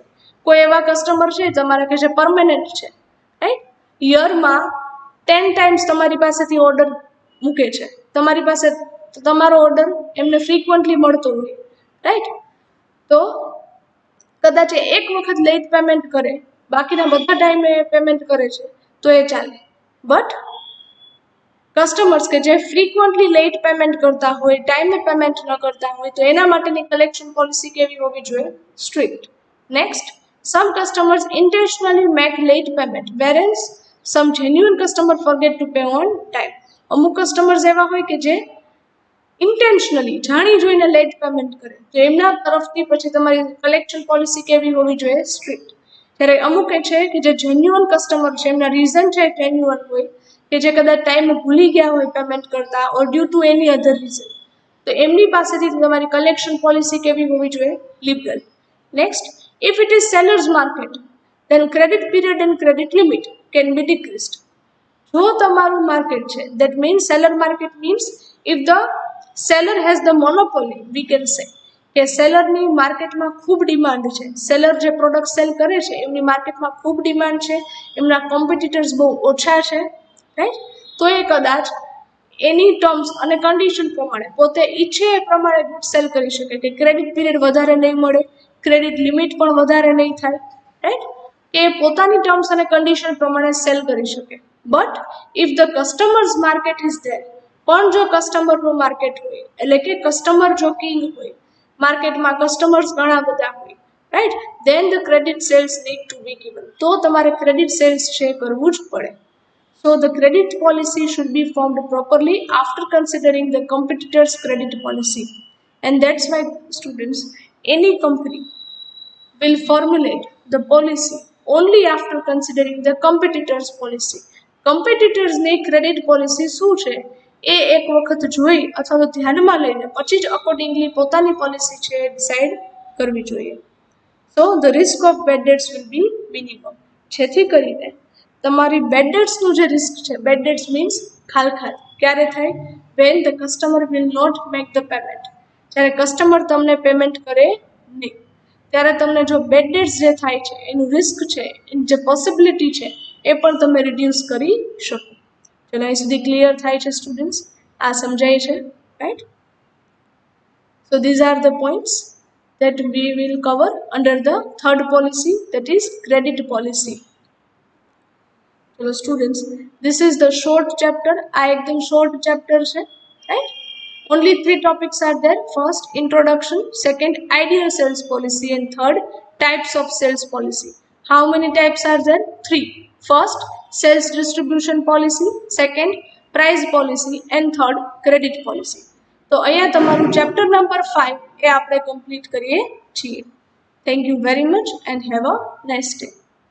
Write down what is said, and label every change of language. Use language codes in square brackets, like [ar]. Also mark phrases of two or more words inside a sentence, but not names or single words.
[gu] કોઈ એવા કસ્ટમર છે તમારા કે જે પરમેનન્ટ છે, રાઈટ, યરમાં 10 ટાઈમ્સ તમારી પાસેથી ઓર્ડર મૂકે છે, તમારી પાસે તમારો ઓર્ડર એમને ફ્રીક્વન્ટલી મળતો હોય, રાઈટ, તો કદાચ એક વખત [en] late payment [gu] કરે, બાકીના બધા ટાઈમે પેમેન્ટ કરે છે તો એ ચાલે. બટ કસ્ટમર્સ કે જે ફ્રીક્વન્ટલી [en] late payment [gu] કરતા હોય, ટાઈમે પેમેન્ટ ન કરતા હોય, તો એના માટેની [en] collection policy [gu] કેવી હોવી જોઈએ, સ્ટ્રિક્ટ. [en] next, some customers intentionally make late payment whereas some genuine customer forget to pay on time. [gu] અમુક કસ્ટમર્સ એવા હોય કે જે ઇન્ટેન્શનલી જાણી જોઈને [en] late payment [gu] કરે, તો એમના તરફથી પછી તમારી [en] collection policy [gu] કેવી હોવી જોઈએ, સ્ટ્રિક્ટ. ત્યારે અમુક એ છે કે જે [en] genuine customer [gu] છે, એમના રીઝન છે જેન્યુઅન હોય, કે જે કદાચ ટાઈમે ભૂલી ગયા હોય પેમેન્ટ કરતા [en] or due to any other reason, [gu] તો એમની પાસેથી તમારી [en] collection policy [gu] કેવી હોવી જોઈએ? [en] liberal. next, if it is sellers market then credit period and credit limit can be decreased. [gu] જો તમારું માર્કેટ છે, [en] that means seller market means if the seller has the monopoly, we can say [gu] કે સેલરની માર્કેટમાં ખૂબ ડિમાન્ડ છે, સેલર જે પ્રોડક્ટ સેલ કરે છે એમની માર્કેટમાં ખૂબ ડિમાન્ડ છે, એમના કોમ્પિટિટર્સ બહુ ઓછા છે, રાઈટ? તો એ કદાચ એની ટર્મ્સ અને કન્ડિશન પ્રમાણે પોતે ઈચ્છે એ પ્રમાણે [en] good sale [gu] કરી શકે, કે [en] credit period [gu] વધારે નહીં મળે, [en] credit limit [gu] પણ વધારે નહીં થાય, રાઈટ? કે પોતાની ટર્મ્સ અને કન્ડિશન પ્રમાણે સેલ કરી શકે. [en] but if the customers market is there, [gu] પણ જો કસ્ટમરનું માર્કેટ હોય, એટલે કે કસ્ટમર જો કિંગ હોય, માર્કેટમાં કસ્ટમર્સ ઘણા બધા હોય, રાઈટ, [en] then the credit sales need to be given, [gu] તો તમારે [en] credit sales [gu] છે કરવું જ પડે. [en] So the credit policy should be formed properly after considering the competitor's credit policy. And that's why students, any company will formulate the policy only after considering the competitor's policy. [gu] Competitors ની [en] credit policy [gu] શું છે એ એક વખત જોઈ અથવા તો ધ્યાનમાં લઈને પછી જ અકોર્ડિંગલી પોતાની પોલિસી છે ડિસાઇડ કરવી જોઈએ. [en] So the risk of bad debts will be minimum. [gu] જેથી કરીને તમારી બેડ ડેટ્સનું જે રિસ્ક છે, [en] bad debts means [gu] ખાલખાત, ક્યારે થાય? [en] when the customer will not make the payment, [gu] જ્યારે કસ્ટમર તમને પેમેન્ટ કરે નહીં, ત્યારે તમને જો [en] bad debts [gu] જે થાય છે એનું રિસ્ક છે, એની જે પોસિબિલિટી છે એ પણ તમે રિડ્યુસ કરી શકો. ચલો અહીં સુધી ક્લિયર થાય છે સ્ટુડન્ટ્સ? આ સમજાય છે, રાઈટ? [en] So these are the points that we will cover under the third policy, that is credit policy. So students, this is the short chapter. [gu] આ એકદમ [en] short chapter છે, right? Only 3 topics are there. First, introduction. Second, ideal sales policy. And third, types of sales policy. How many types are there? 3. First, sales distribution policy. Second, price policy. And third, credit policy. [gu] તો અહીંયા તમારું [en] chapter number 5 [gu] એ આપણે complete કરીએ છીએ. [en] Thank you very much and have a nice day.